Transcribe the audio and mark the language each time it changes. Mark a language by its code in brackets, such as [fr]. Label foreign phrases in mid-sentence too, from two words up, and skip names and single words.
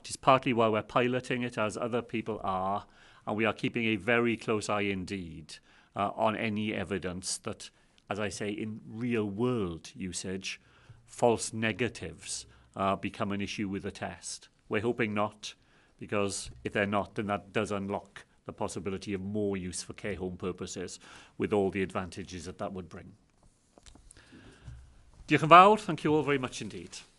[en] It's partly why we're piloting it, as other people are, and we are keeping a very close eye indeed on any evidence that, as I say, in real-world usage, false negatives become an issue with the test. We're hoping not, because if they're not, then that does unlock the possibility of more use for care home purposes, with all the advantages that would bring. [cy] Diolch yn fawr. [en] Thank you all very much indeed.